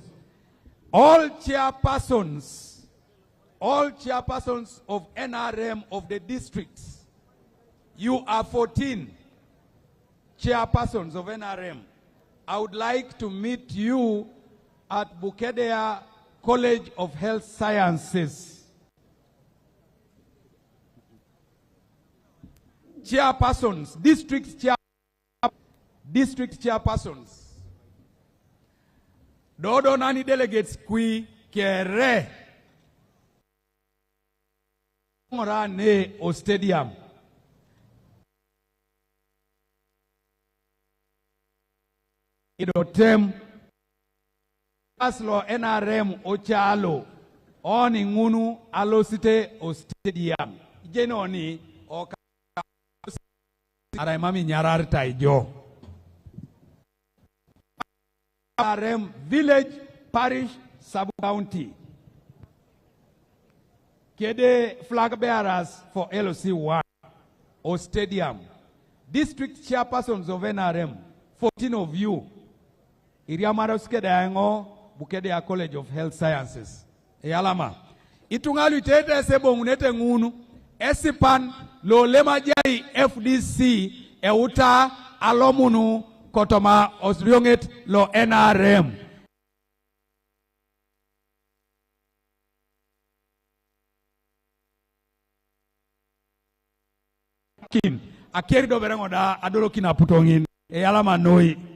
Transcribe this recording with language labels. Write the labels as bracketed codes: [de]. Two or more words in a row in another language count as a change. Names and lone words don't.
[en] All chairpersons of NRM of the districts, you are 14 chairpersons of NRM. I would like to meet you at BUKEDEA College of Health Sciences. Chairpersons, district chairpersons. [teo] Dodo nani delegates kui kere morane o stadium. Idotem aslo NRM ochalo oni ngunu alosite o stadium. Jenoni o araimami nyararta ijo. [en] NRM village, parish, sub-county. Kede flag bearers for LOC1 or stadium. District chairpersons of NRM, 14 of you. [teo] Iriamaroskeda BUKEDEA College of Health Sciences. Eyalama. Itungalu tete sebo munete ngunu. Esipan lo lema jai FDC euta alomunu kotoma osrionget lo NRM. Kin akeri do berengo da adoro kina putongin eyalama noi.